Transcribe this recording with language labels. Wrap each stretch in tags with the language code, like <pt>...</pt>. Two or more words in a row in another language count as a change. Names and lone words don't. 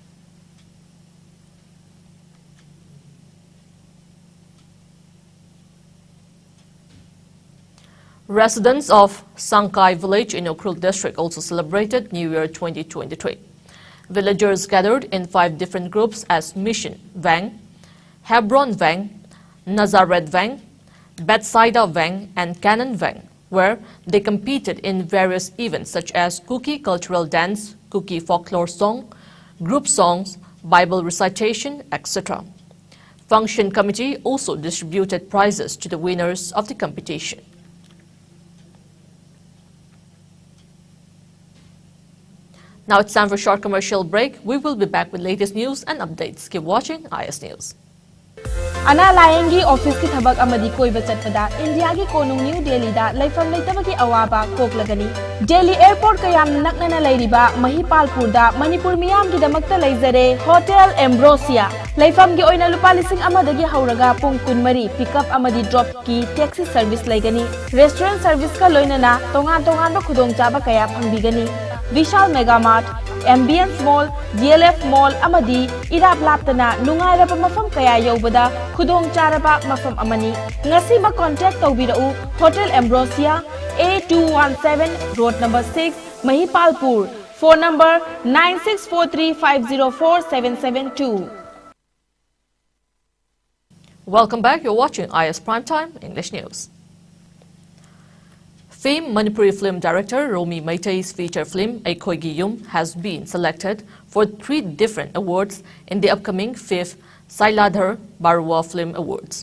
<en>Residents of Sangkai village in Ukrul district also celebrated New Year 2023. Villagers gathered in 5 different groups as Mission Vang, Hebron Vang, Nazareth Vang, Bethsaida Vang, and Canaan Vang, where they competed in various events such as Kuki cultural dance, Kuki folklore song, group songs, Bible recitation, etc. Function committee also distributed prizes to the winners of the competition. Now it's time for a short commercial break. We will be back with latest news and updates. Keep watching IS News.</en> <mni>Ana Layengi office ki thabak amadi koiba chatpada India ki konung New Delhi da laifam leitabaki awaba koklagani. Delhi airport kayam naknana lairiba Mahipalpur da Manipur miyam ki damakta laizare Hotel Ambrosia. Laifam gi oina lupa lising amadagi hauraga pung kunmari pickup amadi drop ki</mni> <en>taxi service</en> <mni>laigani.</mni> <en>Restaurant service</en> <mni>ka loinana tongan ba khudong chaba kaya phangbigani. Vishal Mega Mart, Ambience Mall, DLF Mall amadi irap laptana nungairaba mafam kaya yobada khudong charaba mafam amani. Ngasi ma contact tawbirau Hotel Ambrosia A217 Road number 6 Mahipalpur.</mni> <en>Phone number</en> <mni>9643504772.</mni> <en>Welcome back. You're watching IS Primetime English News. Famed Manipuri film director Romi Maitei's feature film Aikhoi Gi Yum has been selected for 3 different awards in the upcoming 5th Sailadhar Barua Film Awards.</en>